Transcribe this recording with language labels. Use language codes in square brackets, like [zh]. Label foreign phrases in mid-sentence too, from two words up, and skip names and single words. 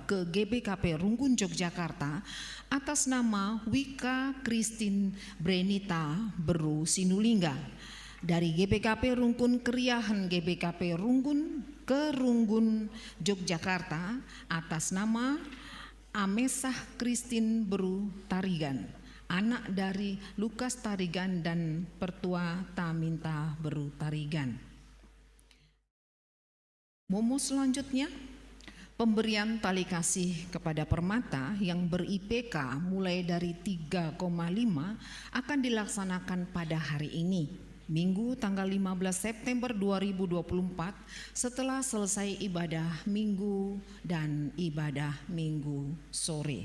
[id] ke GBKP Runggun Yogyakarta atas nama Wika Christine Brenita Beru Sinulingga dari GBKP Runggun Keriahan GBKP Runggun ke Runggun Yogyakarta atas nama Amesah Christine Beru Tarigan, anak dari Lukas Tarigan dan Pertua Taminta Beru Tarigan. Momo selanjutnya, pemberian tali kasih kepada Permata yang ber-IPK mulai dari 3,5 akan dilaksanakan pada hari ini, Minggu tanggal 15 September 2024 setelah selesai ibadah Minggu dan ibadah Minggu sore.